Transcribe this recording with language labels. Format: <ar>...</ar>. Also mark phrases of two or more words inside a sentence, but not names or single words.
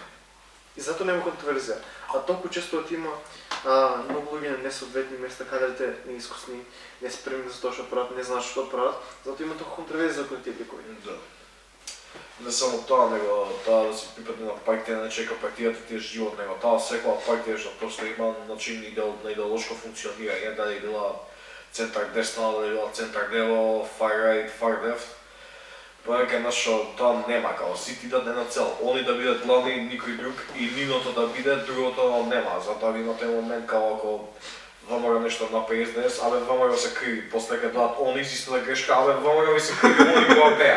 <mk>И затоа нема контроверзија. А толку често има многу луѓе на несоодветни места, кадрите неискусни, неспремни за тоа што прават, не знаат што прават, затоа има толку контроверзија околу тие ликови. Да. Не само тоа, него таа да си припадне на партија, не чека партијата ти е живот, него таа секоја партија што просто има начин на идеолошко функционирање, дали била центар десна, дали била центар лево,</mk> <en>far right, far left.</en> <mk>Повеќе нашо тоа нема, као сите да на цел, они да бидат главни, никој друг, и ниното да биде, другото нема. Затоа ви имате момент као ако ВМРО нешто направи СДС, абе ВМРО се криви, после ќе доат они истата грешка, абе ВМРО ви се криви, они го беа.</mk>